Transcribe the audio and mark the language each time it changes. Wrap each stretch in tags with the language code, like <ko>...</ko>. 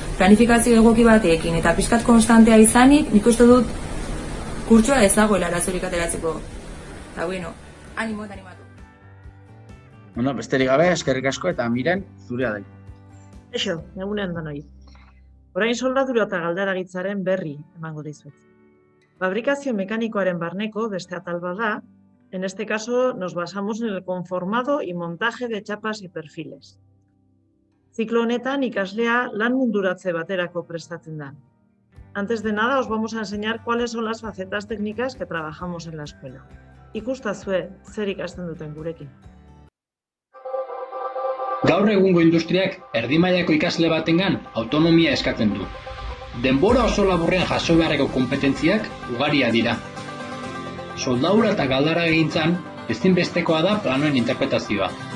<eu>Planifikazio egoki batekin eta pixkat konstantea izanik, nik uste dut kurtsoa ez dagoela arazorik ateratzeko. Eta animo eta animatu. Besterik gabe, eskerrik asko eta Miren, zurea da. Eixo, egunean danoi. Orain soldadura eta galderagitzaren berri emango dizuet. Fabrikazio mekanikoaren barneko beste atal bada.</eu> <es>En este caso nos basamos en el conformado y montaje de chapas y perfiles.</es> <eu>Ziklo honetan ikaslea lan munduratze baterako prestatzen da.</eu> <es>Antes de nada os vamos a enseñar cuáles son las facetas técnicas que trabajamos en la escuela.</es> <eu>Ikustazue zer ikasten duten gurekin. Gaur egungo industriak erdi mailako ikasle batengan autonomia eskatzen du. Denbora oso laburrean jaso beharreko konpetentziak ugaria dira. Soldadura eta galderagintzan ezinbestekoa da planoen interpretazioa.</eu>